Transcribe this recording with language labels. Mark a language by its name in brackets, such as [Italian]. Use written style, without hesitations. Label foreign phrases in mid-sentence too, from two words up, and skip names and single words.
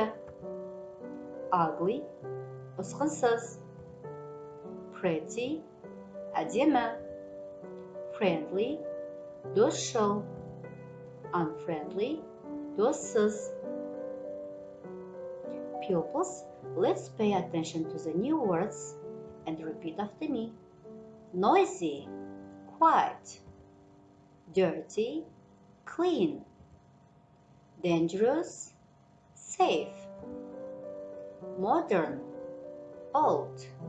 [English] Ugly, ұсқынсыз. Pretty, әдемі. Friendly, досшыл. Unfriendly, доссыз. Pupils, let's pay attention to the new words and repeat after me. Noisy, quiet. Dirty, clean. Dangerous, safe. Modern, old.